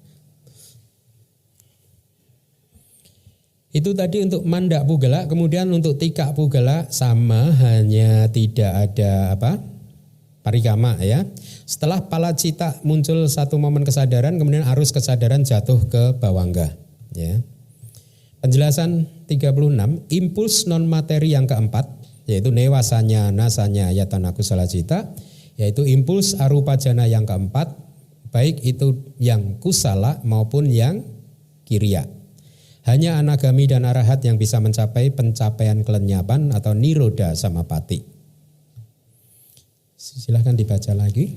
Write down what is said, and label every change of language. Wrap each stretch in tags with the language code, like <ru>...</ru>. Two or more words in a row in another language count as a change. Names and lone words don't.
<id>Itu tadi untuk</id> <pi>manda pugala,</pi> <id>kemudian untuk</id> <pi>tika pugala</pi> <id>sama, hanya tidak ada parikama ya. Setelah</id> <pi>pala cita</pi> <id>muncul satu momen kesadaran, kemudian arus kesadaran jatuh ke bawangga ya. Penjelasan 36, impuls non materi yang keempat yaitu</id> <pi>newasanya nasanya ayatana kusala cita,</pi> <id>yaitu impuls</id> <pi>arupa jana</pi> <id>yang keempat, baik itu yang kusala maupun yang kiriya. Hanya anagami dan arahat yang bisa mencapai pencapaian kelenyapan atau</id> <pi>niroda samapati.</pi> <id>Silahkan dibaca lagi.</id>